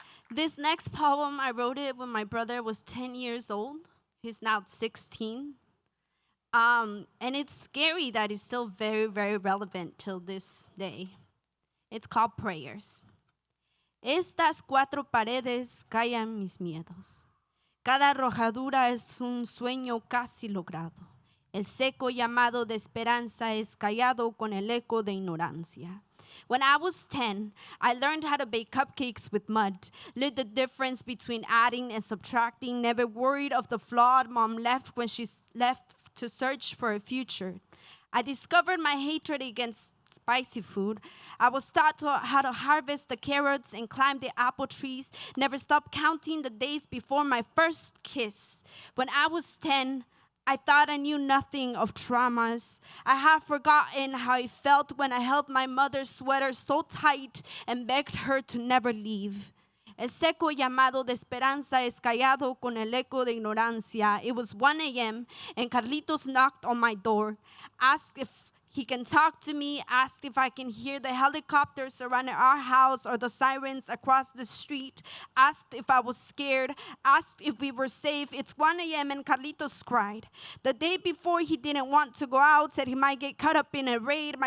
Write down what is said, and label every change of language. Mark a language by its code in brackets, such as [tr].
[en] This next poem, I wrote it when my brother was 10 years old. He's now 16. And it's scary that it's still very, very relevant till this day. It's called Prayers. [es] Estas cuatro paredes callan mis miedos. Cada arrojadura es un sueño casi logrado. El seco llamado de esperanza es callado con el eco de ignorancia. [en] When I was 10, I learned how to bake cupcakes with mud, learned the difference between adding and subtracting, never worried of the flawed mom left when she left to search for a future. I discovered my hatred against spicy food. I was taught how to harvest the carrots and climb the apple trees, never stopped counting the days before my first kiss. When I was 10, I thought I knew nothing of traumas. I had forgotten how it felt when I held my mother's sweater so tight and begged her to never leave. [es] El seco llamado de esperanza es callado con el eco de ignorancia. [en] It was 1 a.m. and Carlitos knocked on my door, asked if he can talk to me, asked if I can hear the helicopters surrounding our house or the sirens across the street, asked if I was scared, asked if we were safe. It's 1 a.m. and Carlitos cried. The day before he didn't want to go out, said he might get caught up in a raid.